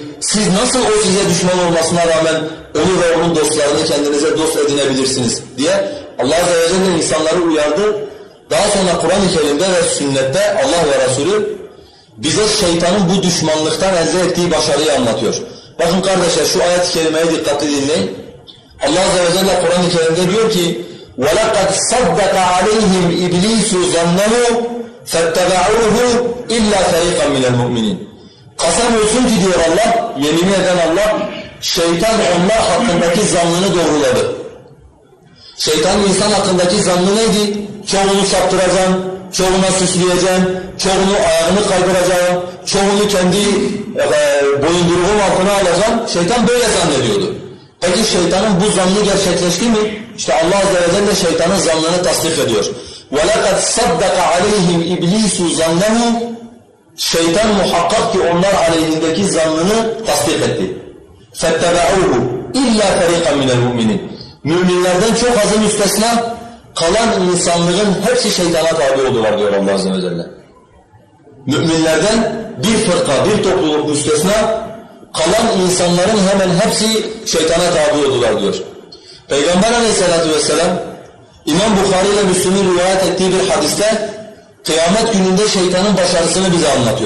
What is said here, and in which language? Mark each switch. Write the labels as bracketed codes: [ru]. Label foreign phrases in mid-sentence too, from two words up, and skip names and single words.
[tr] Siz nasıl o size düşman olmasına rağmen onu ve onun dostlarını kendinize dost edinebilirsiniz diye [ar] الله عز وجل [tr] insanları uyardı. Daha sonra Kur'an-ı Kerim'de ve sünnette Allah ve Resulü bize şeytanın bu düşmanlıktan elde ettiği başarıyı anlatıyor. Bakın kardeşler şu ayet-i kerimeye dikkatli dinleyin. [ar] الله عز وجل [tr] Kur'an-ı Kerim'de diyor ki [ar] وَلَقَدْ صَدَّقَ عَلَيْهِمْ إِبْلِيسُ ظَنَّهُ فَاتَّبَعُوهُ إِلَّا فَرِيقًا مِنَ الْمُؤْمِنِينَ. [tr] Kasam olsun ki diyor Allah, yemin eden Allah, şeytan onlar hakkındaki zannını doğruladı. Şeytan insan hakkındaki zannı neydi? Çoğunu saptıracaksın, çoğuna süsleyeceksin, çoğunu ayağını kaydıracaksın, çoğunu kendi boyunduruğun altına alacaksın. Şeytan böyle zannediyordu. Peki şeytanın bu zannı gerçekleşti mi? İşte [ar] الله عز وجل [tr] şeytanın zannını tasdik ediyor. [ar] وَلَقَدْ صَدَّقَ عَلَيْهِمْ إِبْلِيسُ ظَنَّهُ. [tr] Şeytan muhakkak ki onlar aleyhindeki zannını tasdik etti. [ar] فَاتَّبَعُوهُ إِلَّا فَرِيقًا مِنَ الْمُؤْمِنِينَ. [tr] Müminlerden çok azı müstesna, kalan insanlığın hepsi şeytana tabi oldular diyor [ar] الله عز وجل. [tr] Müminlerden bir fırka, bir topluluk müstesna, kalan insanların hemen hepsi şeytana tabi oldular diyor. Peygamber [ar] عليه الصلاة والسلام, [tr] İmam Bukhari ile Müslüm'ün rivayet ettiği bir hadiste, kıyamet gününde şeytanın başarısını bize anlatıyor.